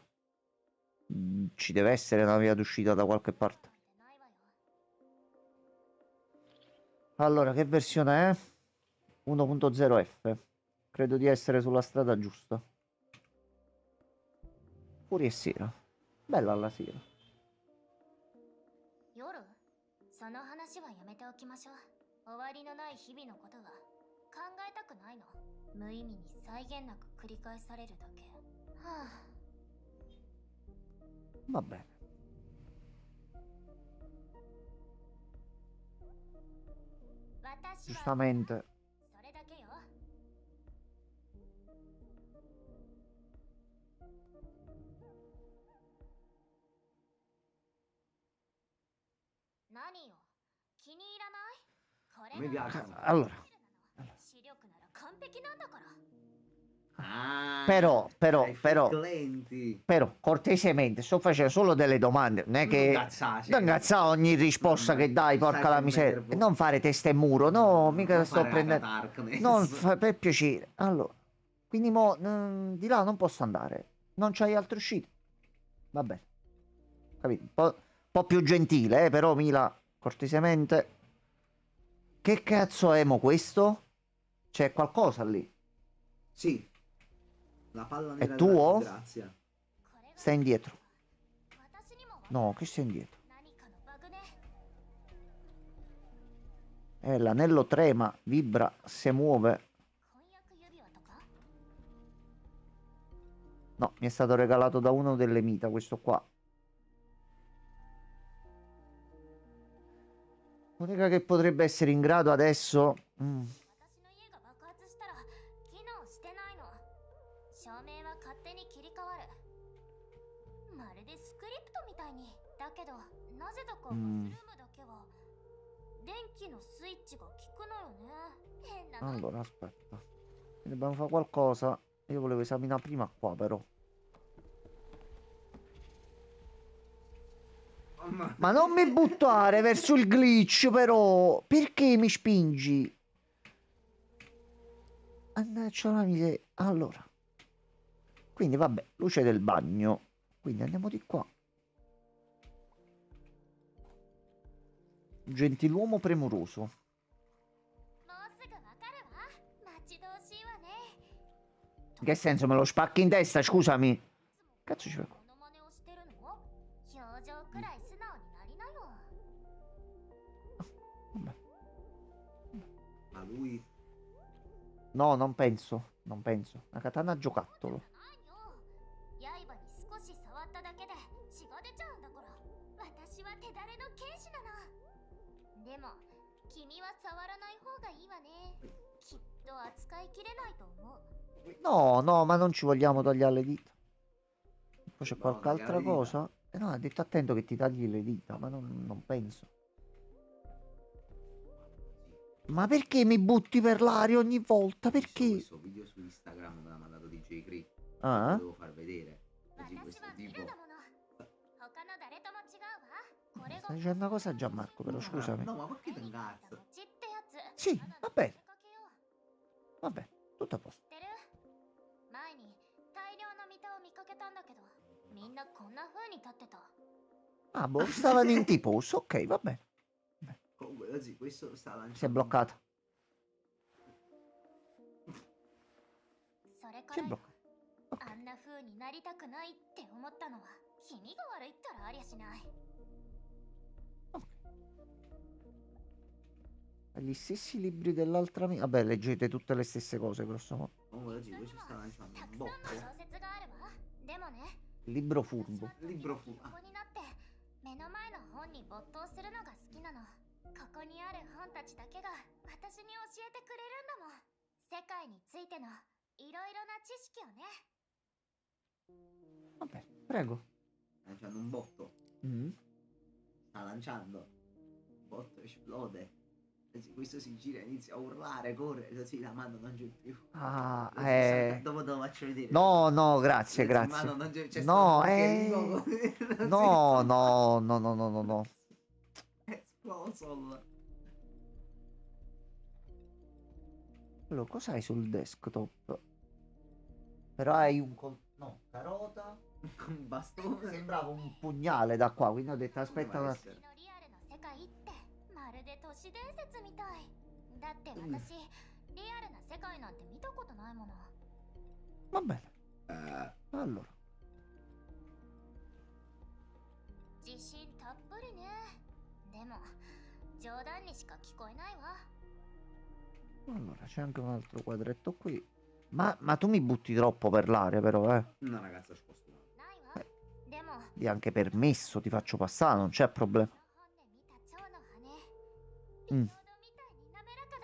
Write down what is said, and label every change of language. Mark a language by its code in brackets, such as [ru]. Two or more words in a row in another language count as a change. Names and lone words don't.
[it] Ci deve essere una via d'uscita da qualche parte. Allora, che versione è? 1.0F. Credo di essere sulla strada giusta. Fuori è sera. Bella la sera. [ja] その話はやめておきましょう。終わりのない日々のことは考えたくないの。無意味に際限なく繰り返されるだけ。はあ。 [it] Va bene. Giustamente. [ja] それだけよ。何よ、気に入らない？これ [it] A me [ja] が [it] piacciono. Allora, [ja] 視力なら完璧なんだから。 [it] Ah, però, hai fatto lenti. però, cortesemente, sto facendo solo delle domande. Non è Non che... incazzarsi. Non incazzare ogni risposta Mamma, che dai, sai porca la che mi miseria. nervo. E non fare testa e muro, no, mica Non sto fare prendendo... Darkness. Non fa... per piacere. Allora, quindi mo, di là non posso andare. Non c'hai altre uscite. Va bene. Capito? Un po' più gentile, però Mila, cortesemente. Che cazzo è mo questo? C'è qualcosa lì. Sì, la palla È nera tuo? della disgrazia. Stai indietro. No, che stai indietro? [ja] 何かのバグね。 [it] L'anello trema, vibra, si muove. [ja] 婚約指輪とか？ [it] No, mi è stato regalato da uno delle mita, questo qua. L'unica che potrebbe essere in grado adesso... [ja] 私の家が爆発したら機能してないの。照明は勝手に切り替わる。まるでスクリプトみたいに。だけどなぜだかバスルームだけは電気のスイッチが効くのよね。変なの。 [it] Allora, aspetta. Dobbiamo fare qualcosa. Io volevo esaminare prima qua, però. Mamma. Ma non mi buttare verso il glitch, però. Perché mi spingi? Annaccia la miseria. Allora. Quindi, vabbè, luce del bagno. Quindi andiamo di qua. Gentiluomo premuroso. [ja] もうすぐわかるわ。待ち遠しいわね。 [it] In che senso me lo spacchi in testa? Scusami. Cazzo ci fai? [ja] モノマネをしてるの？表情くらい素直になりなよ。 [it] Vabbè. Ma lui... No, non penso. Non penso. Una katana giocattolo. [ja] ないよ。刃に少し触っただけで血が出ちゃうんだから。私は手だれの剣士なの。でも君は触らない方がいいわね。きっと扱いきれないと思う。 [it] No, no, ma non ci vogliamo tagliare le dita. Poi c'è No, qualche tagliare altra le dita. cosa? No, ha detto attento che ti tagli le dita, ma non penso. Ma perché mi butti per l'aria ogni volta? Perché? Questo video su Instagram me l'ha mandato DJ Cree. Ah? Lo devo far vedere. Così [ja] 私 [it] questo [ja] は見 [it] tipo... [ja] るだもの。他の誰とも違うわ。これが [it] Stai dicendo una cosa a Gianmarco, però scusami. No, ma perché ti incazzo? [ja] 餅ってやつ。 [it] Sì, va bene. [ja] 出かけよう。 [it] Vabbè, tutto a posto. [ja] 知ってる？前に大量のミタを見かけたんだけど、みんなこんな風に立ってた。 [it] Ah, boh, stavano in T-pose. Ok, va bene. Comunque, così, questo sta lanciando... Si è bloccata. [ja] それか [it] Si è [ja] らよ [it] bloccata. [ja] あんな風になりたくないって思ったのは君が悪いったらありゃしない。 [it] Gli stessi libri dell'altra amica. Vabbè, leggete tutte le stesse cose, grosso modo. Comunque, così, questo sta lanciando [ja] た [it] un [ja] くさんの [it] botto. [ja] 小説があるわ。でもね、 [it] Libro furbo. [ja] 私は [it] Libro fu... [ja] 横になって目の前の本に没頭するのが好きなの。ここにある本たちだけが私に教えてくれるんだもん。世界についてのいろいろな知識をね。 [it] Vabbè, prego. Sta lanciando un botto. Mm. Sta lanciando. Il botto esplode. Così, questo si gira, inizia a urlare, corre, così la mano non c'è più. Ah, Così, dopo te lo faccio vedere. No, no, grazie, Così, grazie. mano non c'è No, stato anche vivo, non No, si- no, no, no, no, no, no. È esploso. Allora, cosa hai sul desktop? Però hai un... No, carota. Con un bastone. Sembrava un pugnale da qua, quindi ho detto aspetta un Come attimo. va a essere? [ja] のリアルな世界ってまるで都市伝説みたい。だって私、リアルな世界なんて見たことないもの。 [it] Va bene. Allora. [ja] 自信たっぷりね。でも冗談にしか聞こえないわ。 [it] Allora, c'è anche un altro quadretto qui. Ma tu mi butti troppo per l'aria, però, eh. Una ragazza scostuata. [ja] ないわ。でも [it] Di anche permesso, ti faccio passare, non c'è problema. [ja] 本で見た蝶の羽。うんエピソードみたいに滑ら